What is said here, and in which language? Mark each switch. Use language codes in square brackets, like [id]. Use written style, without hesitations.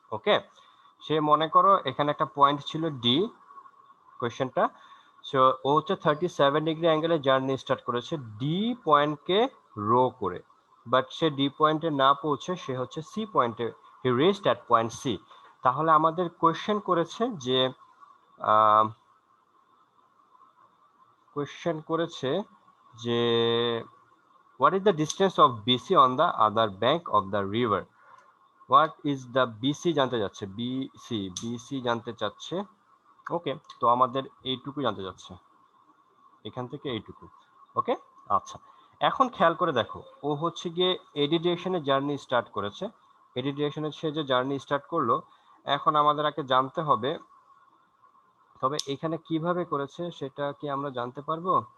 [bn] ওকে, সে মনে করো এখানে একটা পয়েন্ট ছিল ডি, কোয়েশ্চেনটা, সো ও হচ্ছে 37 ডিগ্রি অ্যাঙ্গেলে জার্নি স্টার্ট করেছে ডি পয়েন্টকে রো করে, বাট সে ডি পয়েন্টে না পৌঁছে সে হচ্ছে সি পয়েন্টে, [en] He reached at point C. [bn] তাহলে আমাদের কোয়েশ্চেন করেছে যে [en] Question করেছে যে what is the distance of BC on the other bank of the river? What is the [bn] BC জানতে যাচ্ছে, BC জানতে চাচ্ছে। ওকে, তো আমাদের এইটুকু জানতে যাচ্ছে, এখান থেকে এইটুকু। ওকে, আচ্ছা, এখন খেয়াল করে দেখো, ও হচ্ছে গিয়ে এডি ডিরেকশনে জার্নি স্টার্ট করেছে, এডি ডিরেকশনে সে যে জার্নি স্টার্ট করলো, এখন আমাদের আগে জানতে হবে, তবে এখানে কিভাবে করেছে সেটা কি আমরা জানতে পারবো?